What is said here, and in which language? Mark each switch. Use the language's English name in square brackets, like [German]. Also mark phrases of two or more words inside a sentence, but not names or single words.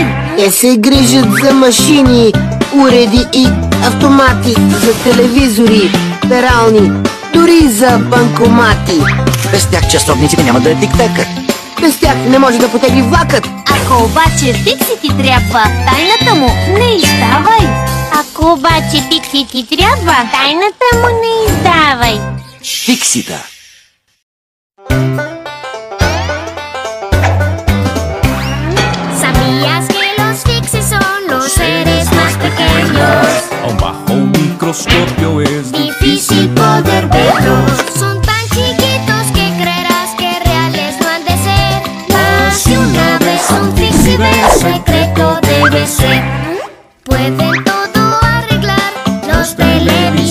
[Bulgarian] Те се грижат за машини, уреди и автомати, за телевизори, перални, дори за банкомати. Без тях часовниците няма да тик-такат. Без тях не може да потегли влакът. Ако обаче фикси ти трябва, тайната му не издавай Ако обаче фикси ти трябва, тайната му не издавай Фиксита. [Spanish] ¿Sabías que los fixes son los seres más pequeños? Aún bajo un microscopio es Difícil poder verlos Son tan chiquitos que creerás que reales no han de ser Mas si una vez un fixie ves, secreto debe ser Pueden todo arreglar, los peleas